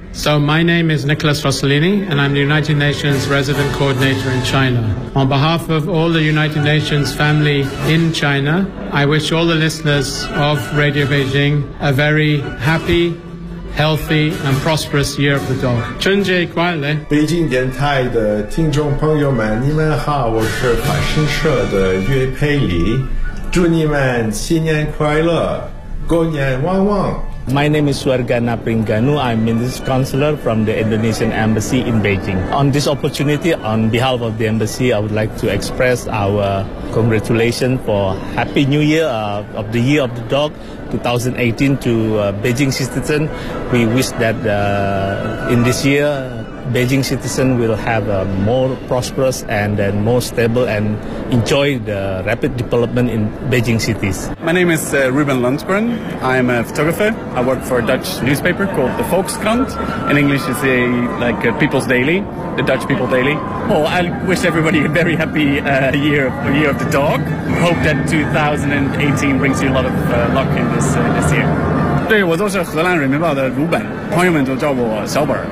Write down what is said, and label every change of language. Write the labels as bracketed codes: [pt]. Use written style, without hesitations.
[en] So my name is Nicholas Rossellini, and I'm the United Nations Resident Coordinator in China. On behalf of all the United Nations family in China, I wish all the listeners of Radio Beijing a very happy, healthy, and prosperous Year of the Dog. [zh] 春节快乐！北京电台的听众朋友们，你们好，我是法新社的岳佩里，祝你们新年快乐，狗年旺旺。 [en] My name is Suarga Napringanu. I'm Minister Counselor from the Indonesian Embassy in Beijing. On this opportunity, on behalf of the Embassy, I would like to express our congratulations for Happy New Year of the Year of the Dog 2018 to Beijing citizens. We wish that in this year, Beijing citizens will have a more prosperous and then more stable and enjoy the rapid development in Beijing cities. My name is Ruben Lundgren. I'm a photographer. I work for a Dutch newspaper called the Volkskrant. In English, it's a People's Daily, the Dutch People Daily. Oh, I wish everybody a very happy year of the dog. Hope that 2018 brings you a lot of luck in this year. [zh] 对，我就是荷兰人民报的鲁本，朋友们都叫我小本。